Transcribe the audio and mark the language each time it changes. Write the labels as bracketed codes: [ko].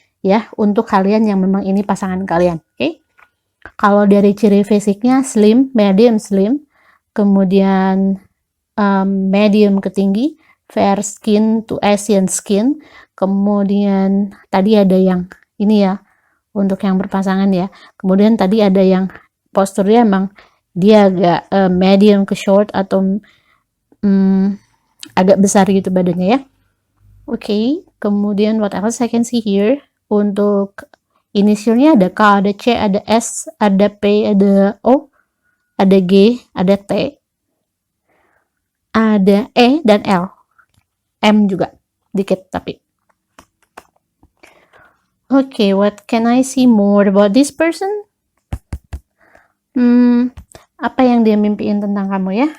[id] Ya, untuk kalian yang memang ini pasangan kalian, oke? Kalau dari ciri fisiknya slim, medium slim, kemudian medium ke tinggi, [en] fair skin to Asian skin, [id] kemudian tadi ada yang ini ya, untuk yang berpasangan ya, kemudian tadi ada yang posturnya emang dia agak medium ke short atau agak besar gitu badannya ya. [en] Oke, kemudian what else I can see here? [id] Untuk inisialnya ada K, ada C, ada S, ada P, ada O, ada G, ada T, ada E, dan L. M juga, dikit tapi. [en] Okay, what can I see more about this person? [id] Apa yang dia mimpiin tentang kamu ya?